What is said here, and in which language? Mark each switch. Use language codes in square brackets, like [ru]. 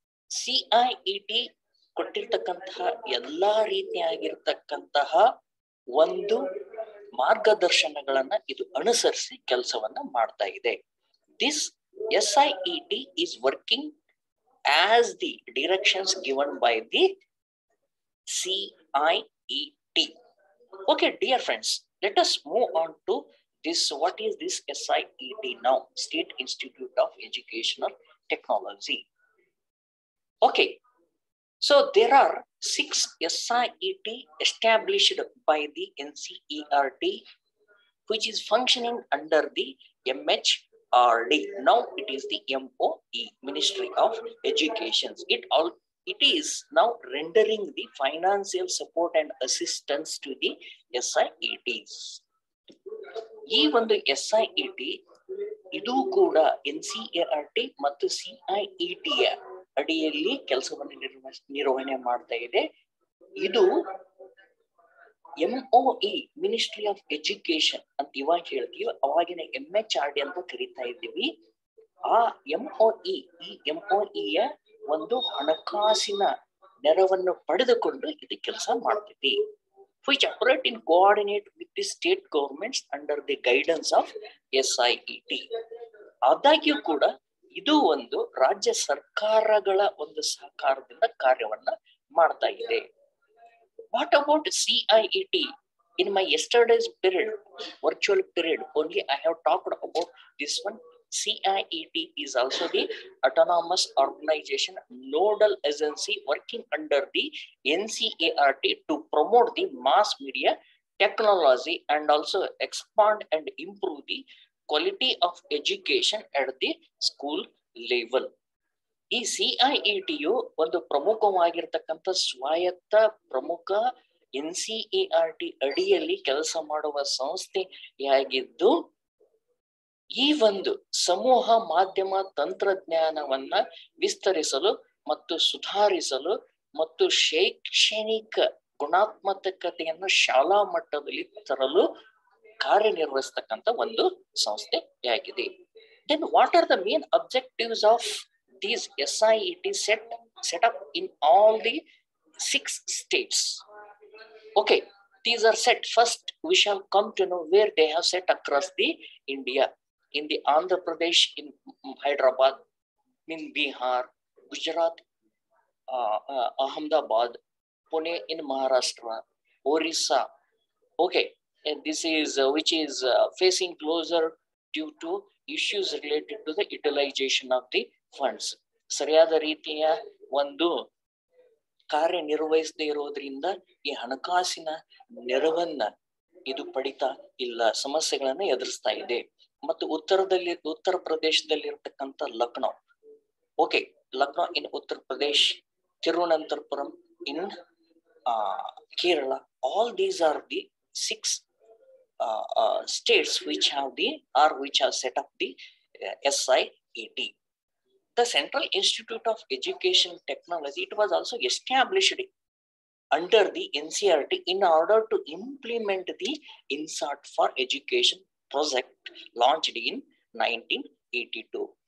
[kn] CIET ಕೊಟ್ಟಿರ್ತಕ್ಕಂತಹ ಎಲ್ಲಾ ರೀತಿಯಾಗಿರ್ತಕ್ಕಂತಹ ಒಂದು ಮಾರ್ಗದರ್ಶನಗಳನ್ನ ಇದು ಅನುಸರಿಸಿ ಕೆಲಸವನ್ನ ಮಾಡ್ತಾ ಇದೆ. [en] This SIET is working as the directions given by the CIET. Okay, dear friends, let us move on to this. What is this SIET now? State Institute of Educational Technology. Okay, so there are 6 SIET established by the NCERT, which is functioning under the MHRD. Now it is the MOE, Ministry of Education. It is now rendering the financial support and assistance to the SIETs. [kn] ಈ ಒಂದು SIET ಇದು ಕೂಡ NCERT ಮತ್ತು CIET ಅಡಿಯಲ್ಲಿ ಕೆಲಸವನ್ನು ನಿರ್ವಹಣೆ ಮಾಡ್ತಾ ಇದೆ. ಇದು MOE, ಮಿನಿಸ್ಟ್ರಿ ಆಫ್ ಎಜುಕೇಶನ್ ಅಂತ ಇವಾಗ ಹೇಳ್ತೀವಿ, ಅವಾಗಿನ MHRD ಅಂತ ಕರಿತಾ ಇದ್ದೀವಿ. ಆ MOE, ಈ MOEಯ ಒಂದು ಹಣಕಾಸಿನ ನೆರವನ್ನು ಪಡೆದುಕೊಂಡು ಇದು ಕೆಲಸ ಮಾಡ್ತೈತಿ. [en] which operate in coordinate with the state governments under the guidance of SIET. [kn] ಆದಾಗ್ಯೂ ಕೂಡ ಇದು ಒಂದು ರಾಜ್ಯ ಸರ್ಕಾರಗಳ ಒಂದು ಸಹಕಾರದಿಂದ ಕಾರ್ಯವನ್ನ ಮಾಡ್ತಾ ಇದೆ. [en] What about CIET? In my yesterday's period, virtual period, only I have talked about this one. CIET is also the autonomous organization nodal agency working under the NCERT to promote the mass media technology and also expand and improve the quality of education at the school level. [kn] ಈ CIET you ಒಂದು ಪ್ರಮುಖವಾಗಿರ್ತಕ್ಕಂಥ ಸ್ವಾಯತ್ತ ಪ್ರಮುಖ NCERT ಅಡಿಯಲ್ಲಿ ಕೆಲಸ ಮಾಡುವ ಸಂಸ್ಥೆಯಾಗಿದ್ದು, ಈ ಒಂದು ಸಮೂಹ ಮಾಧ್ಯಮ ತಂತ್ರಜ್ಞಾನವನ್ನ ವಿಸ್ತರಿಸಲು ಮತ್ತು ಸುಧಾರಿಸಲು ಮತ್ತು ಶೈಕ್ಷಣಿಕ ಗುಣಾತ್ಮಕತೆಯನ್ನು ಶಾಲಾ ಮಟ್ಟದಲ್ಲಿ ತರಲು ಕಾರ್ಯನಿರ್ವಹಿಸ್ತಕ್ಕಂಥ ಒಂದು ಸಂಸ್ಥೆಯಾಗಿದೆ. [en] Then what are the main objectives of these SIET set up in all the 6 states? Okay, these are set. First, we shall come to know where they have set across the India. In the Andhra Pradesh, in Hyderabad, in Bihar, Gujarat, Ahmedabad, Pune in Maharashtra, Orissa. Okay, and this is which is facing closer due to issues related to the utilization of the funds. [kn] ಸರಿಯಾದ ರೀತಿಯ ಒಂದು ಕಾರ್ಯನಿರ್ವಹಿಸದೇ ಇರೋದ್ರಿಂದ ಈ ಹಣಕಾಸಿನ ನೆರವನ್ನ ಇದು ಪಡಿತಾ ಇಲ್ಲ, ಸಮಸ್ಯೆಗಳನ್ನ ಎದುರಿಸ್ತಾ ಇದೆ. ಮತ್ತು ಉತ್ತರ ಪ್ರದೇಶದಲ್ಲಿ ಇರತಕ್ಕಂಥ [en] Lucknow, okay, Lucknow in Uttar Pradesh, Thiruvananthapuram in Kerala, all these are the 6 states which have set up the SIET. The Central Institute of Education Technology, it was also established under the NCERT in order to implement the INSAT for Education project launched in 1982.